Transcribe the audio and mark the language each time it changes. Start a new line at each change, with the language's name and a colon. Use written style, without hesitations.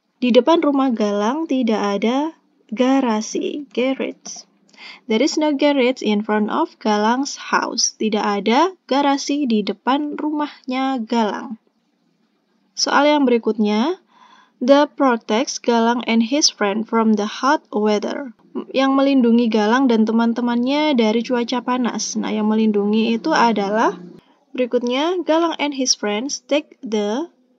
Indonesian: Di depan rumah Galang tidak ada garasi, garage.
English: There is no garage in front of Galang's house.
Indonesian: Tidak ada garasi di depan rumahnya Galang. Soal yang berikutnya,
English: the protects Galang and his friend from the hot weather.
Indonesian: Yang melindungi Galang dan teman-temannya dari cuaca panas. Nah, yang melindungi itu adalah berikutnya, Galang
English: and his friends take the.